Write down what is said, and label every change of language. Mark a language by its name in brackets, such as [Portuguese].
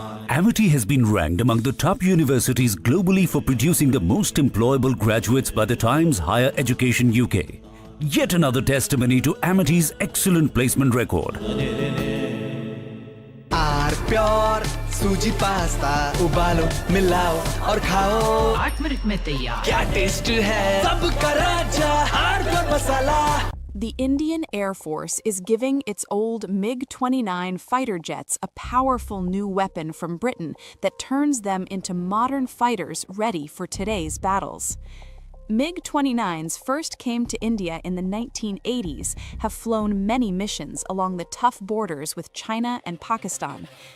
[English] Amity has been ranked among the top universities globally for producing the most employable graduates by the Times Higher Education UK. Yet another testimony to Amity's excellent placement record. [Hindi] Pure सूजी pasta उबालो मिलाओ और खाओ 8 minute में तैयार क्या test है सबका राजा hardcore masala. [English] The Indian Air Force is giving its old MiG-29 fighter jets a powerful new weapon from Britain that turns them into modern fighters ready for today's battles. MiG-29s first came to India in the 1980s, have flown many missions along the tough borders with China and Pakistan.